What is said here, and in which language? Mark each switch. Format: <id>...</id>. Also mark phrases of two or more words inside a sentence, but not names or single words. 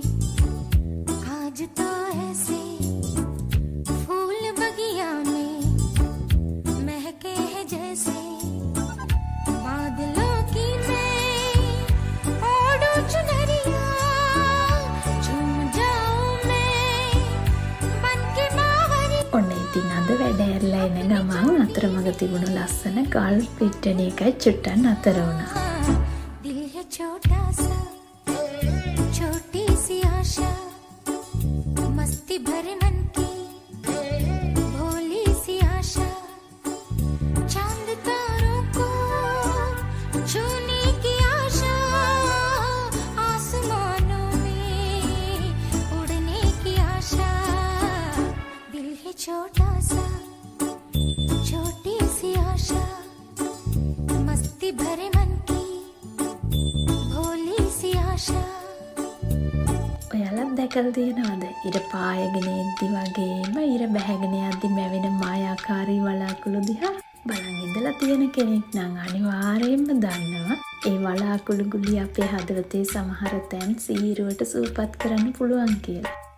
<hi>आज तो ऐसे फूल बगिया में महके हैं जैसे बादलों की मैं ओढ़ूं चुनरिया झूम जाऊं मैं बन के बावरी.</hi> <si>ඔන්න ඉතින් අද වැඩ ඇරලා එන ගමන් අතරමඟ තිබුණු ලස්සන ගල් පිට්ටන එකයි චුට්ටක් නතර වුණා.</si> <hi>दिल है छोटा सा छोटी सी आशा मस्ती भरे मन की भोली सी आशा चांद तारों को छूने की आशा आसमानों में उड़ने की आशा. दिल है छोटा सा छोटी सी आशा मस्ती भरे मन की भोली सी आशा.</hi> <si>ඔයාලත් දැකලා තියෙනවද? ඉර පායගෙන එද්දි වගේම ඉර බැහැගෙන යද්දි මැවෙන මායාකාරී වලාකුළු දිහා බලන් ඉඳලා තියෙන කෙනෙක් නම් අනිවාර්යයෙන්ම දන්නවා ඒ වලාකුළු ගුලි අපේ හදවතේ සමහර තැන් සීරුවට සූපත් කරන්න පුළුවන් කියලා.</si>